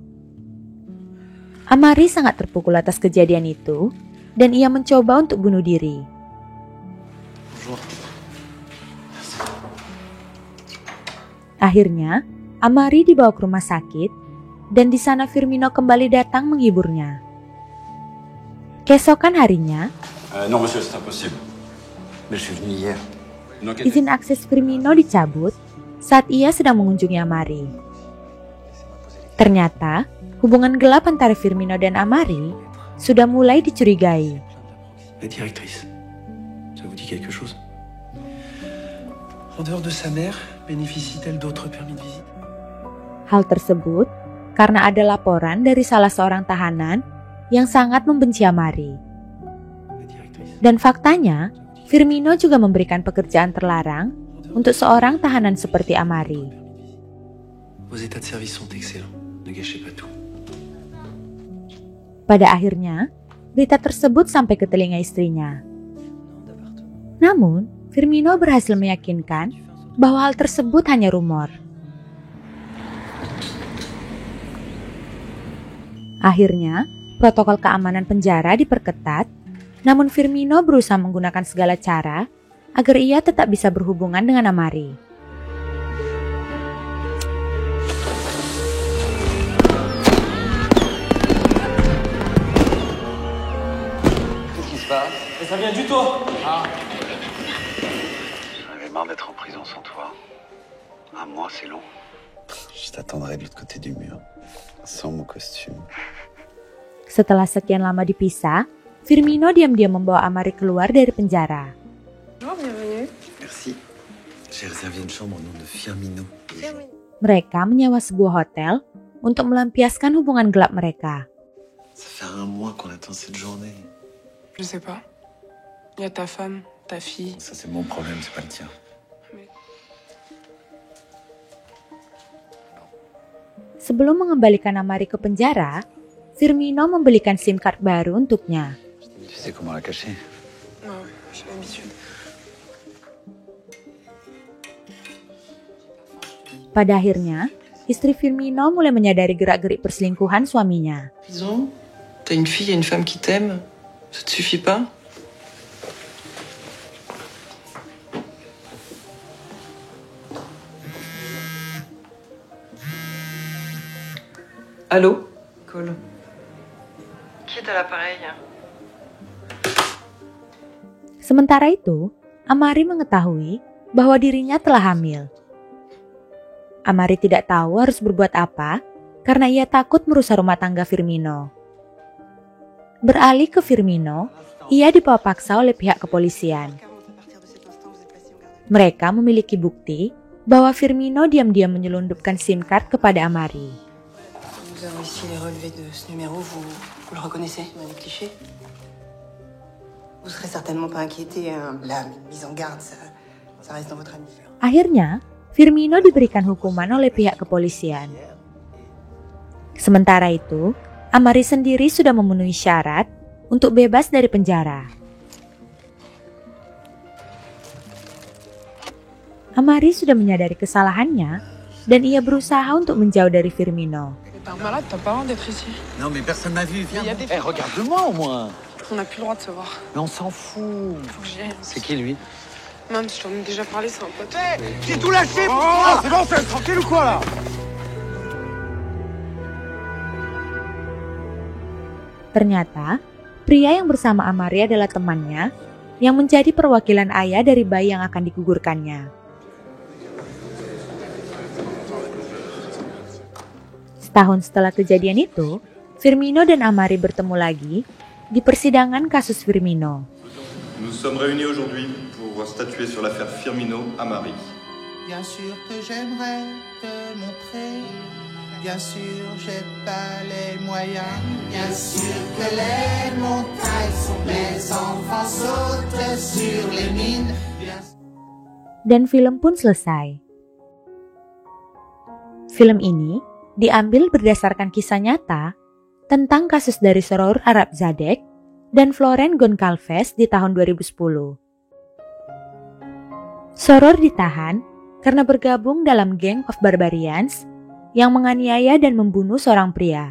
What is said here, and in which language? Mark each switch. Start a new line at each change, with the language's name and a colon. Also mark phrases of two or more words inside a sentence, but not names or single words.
Indonesian: Amari sangat terpukul atas kejadian itu, dan ia mencoba untuk bunuh diri. Akhirnya, Amari dibawa ke rumah sakit, dan di sana Firmino kembali datang menghiburnya. Keesokan harinya,
French: Non, monsieur, c'est impossible. Mais je suis venu hier.
Indonesian: izin akses Firmino dicabut saat ia sedang mengunjungi Amari. Ternyata, hubungan gelap antara Firmino dan Amari sudah mulai dicurigai.
French: La directrice, ça vous dit quelque chose? En dehors de sa mère, bénéficie-t-elle d'autres permis de visite?
Indonesian: Hal tersebut karena ada laporan dari salah seorang tahanan yang sangat membenci Amari. Dan faktanya, Firmino juga memberikan pekerjaan terlarang untuk seorang tahanan seperti Amari.
French: Vos états de service sont excellents. Ne gâchez pas tout.
Indonesian: Pada akhirnya, berita tersebut sampai ke telinga istrinya. Namun, Firmino berhasil meyakinkan bahwa hal tersebut hanya rumor. Akhirnya, protokol keamanan penjara diperketat, namun Firmino berusaha menggunakan segala cara agar ia tetap bisa berhubungan dengan Amari.
French: Qu'est-ce qui se passe? Mais ça vient du toit. J'en avais marre d'être en prison sans toi. Un mois, c'est long. Je t'attendrai de l'autre côté du mur, sans mon costume.
Indonesian: Setelah sekian lama dipisah, Firmino diam-diam membawa Amari keluar dari penjara.
French: Bienvenue. Merci. J'ai réservé une chambre au nom de Firmino.
Indonesian: Mereka menyewa sebuah hotel untuk melampiaskan hubungan gelap mereka.
French: Ça fait 1 mois qu'on attend cette journée. Je sais pas. Il y a ta femme, ta fille. Ça, c'est mon problème, c'est pas le tien.
Indonesian: Sebelum mengembalikan Amari ke penjara, Firmino membelikan
English: SIM card
Indonesian: baru untuknya.
French: Tu sais comment la cacher? Ouais, j'ai l'habitude.
Indonesian: Pada akhirnya, istri Firmino mulai menyadari gerak-gerik perselingkuhan suaminya.
French: Prison, t'as une fille et une femme qui t'aiment. Ça te suffit pas? Allô? Cole. Qui est à l'appareil?
Indonesian: Sementara itu, Amari mengetahui bahwa dirinya telah hamil. Amari tidak tahu harus berbuat apa karena ia takut merusak rumah tangga Firmino. Beralih ke Firmino, ia dibawa paksa oleh pihak kepolisian. Mereka memiliki bukti bahwa Firmino diam-diam menyelundupkan
English: SIM card
Indonesian: kepada Amari.
French: Nous avons ici les relevés de ce numéro, vous le reconnaissez, les clichés? Vous serez certainement pas inquiété, hein. La mise en garde, ça reste dans votre ami.
Indonesian: Akhirnya, Firmino diberikan hukuman oleh pihak kepolisian. Sementara itu, Amari sendiri sudah memenuhi syarat untuk bebas dari penjara. Amari sudah menyadari kesalahannya dan ia berusaha untuk menjauh dari Firmino.
French: T'es un malade, t'as pas le droit d'être ici. Non, mais personne n'a vu, viens. Il y a des- Regarde-moi au moins. On n'a plus le droit de se voir. Mais on s'en fout. Faut que j'y aille. C'est qui lui? Même, je t'en ai déjà parlé, c'est un pote. J'ai tout lâché pour toi. C'est bon, c'est tranquille ou quoi là?
Indonesian: Ternyata, pria yang bersama Amari adalah temannya yang menjadi perwakilan ayah dari bayi yang akan digugurkannya. Setahun setelah kejadian itu, Firmino dan Amari bertemu lagi di persidangan kasus Firmino.
French: Nous sommes réunis aujourd'hui pour statuer sur l'affaire Firmino-Amari. Bien sûr que j'aimerais te montrer. Bien sûr, j'ai pas les moyens. Bien sûr que les montagnes sont mes enfants sautent sur les mines.
Indonesian: Dan film pun selesai. Film ini diambil berdasarkan kisah nyata tentang kasus dari Soror Arabzadeh dan Florent Goncalves di tahun 2010. Soror ditahan karena bergabung dalam Gang of Barbarians yang menganiaya dan membunuh seorang pria.